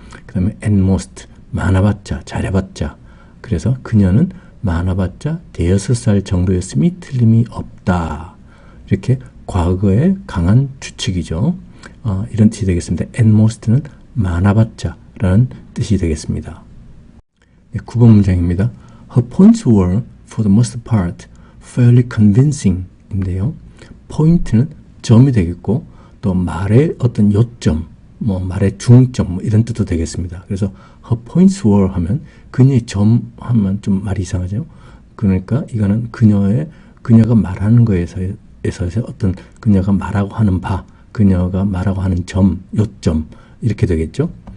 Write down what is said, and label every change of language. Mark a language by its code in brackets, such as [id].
[ko] 그 다음에 at most 많아봤자 잘해봤자 그래서 그녀는 많아봤자 대여섯 살 정도였음이 틀림이 없다. 이렇게 과거의 강한 추측이죠. 이런 뜻이 되겠습니다. at most는 많아봤자 라는 뜻이 되겠습니다. 네, 9번 문장입니다. [en] Her points were for the most part fairly convincing [ko] 인데요. 포인트는 점이 되겠고 또 말의 어떤 요점 뭐 말의 중점 뭐 이런 뜻도 되겠습니다. 그래서 [en] her points were [ko] 하면 그녀의 점 하면 좀 말이 이상하죠. 그러니까 이거는 그녀가 말하는 거에서 어떤 그녀가 말하고 하는 바, 그녀가 말하고 하는 점, 요점 이렇게 되겠죠.